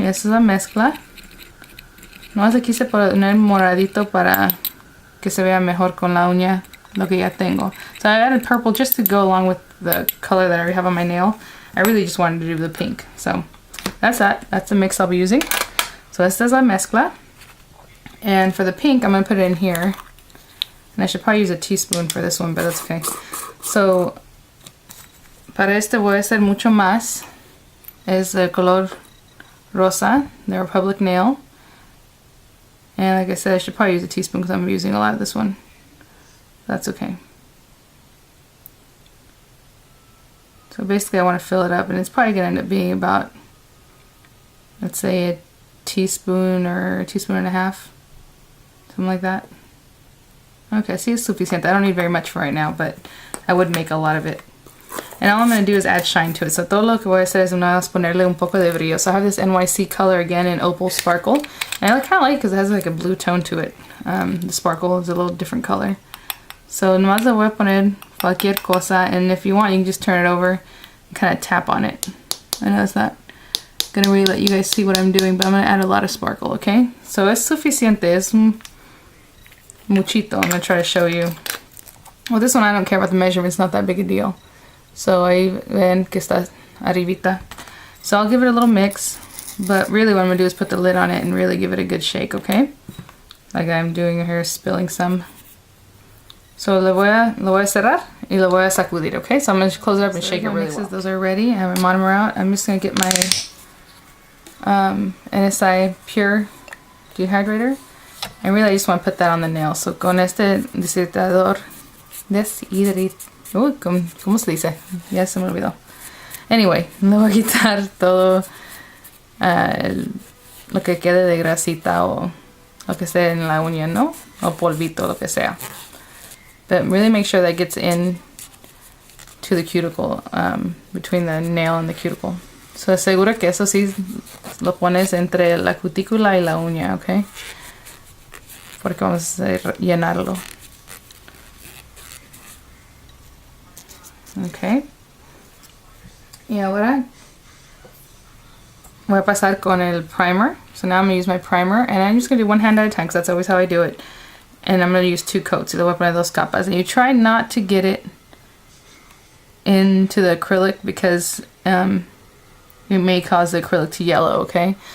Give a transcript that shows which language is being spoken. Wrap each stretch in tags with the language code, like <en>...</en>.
<es>Esa es la mezcla. Nomás le quise poner moradito para que se vea mejor con la uña lo que ya tengo.</es> <en>So I added purple just to go along with the color that I already have on my nail. I really just wanted to do the pink. So that's that. That's the mix I'll be using. So</en> <es>esta es la mezcla.</es> <en>And for the pink, I'm going to put it in here. And I should probably use a teaspoon for this one, but that's okay.</en> <es>So para este voy a hacer mucho más. Es el color rosa, the Republic nail.</es> <en>And like I said, I should probably use a teaspoon because I'm using a lot of this one. That's okay. So basically I want to fill it up, and it's probably going to end up being about, let's say, a teaspoon or a teaspoon and a half. Something like that. Okay, see, it's suficiente. I don't need very much for right now, but I would make a lot of it. And all I'm going to do is add shine to it.</en> <es>So todo lo que voy a hacer es ponerle un poco de brillo.</es> <en>So I have this NYC color again in Opal Sparkle. And I kind of like it because it has like a blue tone to it. The sparkle is a little different color.</en> <es>So nomás le voy a poner cualquier cosa.</es> <en>And if you want, you can just turn it over and kind of tap on it. I know it's not going to really let you guys see what I'm doing, but I'm going to add a lot of sparkle, okay? So</en> <es>es suficiente. Es muchito.</es> <en>I'm going to try to show you. Well, this one I don't care about the measurement. It's not that big a deal.</en> <es>So ahí ven que está arribita.</es> <en>So I'll give it a little mix, but really what I'm going to do is put the lid on it and really give it a good shake, okay? Like I'm doing here, spilling some.</en> <es>So lo voy a cerrar y lo voy a sacudir, okay?</es> <en>So I'm going to close it up and shake it really well. Those are ready. I have my monomer out. I'm just going to get my NSI Pure dehydrator. And really I just want to put that on the nail. So</en> <es>con este deshidratador Uy, ¿cómo se dice? Ya se me olvidó. Anyway, le voy a quitar todo lo que quede de grasita o lo que esté en la uña, ¿no? O polvito, lo que sea.</es> <en>But really make sure that gets in to the cuticle, between the nail and the cuticle.</en> <es>So asegura que eso sí lo pones entre la cutícula y la uña, ¿ok? Porque vamos a llenarlo. Ok. Y ahora voy a pasar con el primer.</es> <en>So now I'm going to use my primer, and I'm just going to do one hand at a time because that's always how I do it. And I'm going to use 2 coats.</en> <es>Y le voy a poner 2 capas.</es> <en>And you try not to get it into the acrylic because it may cause the acrylic to yellow, okay?</en>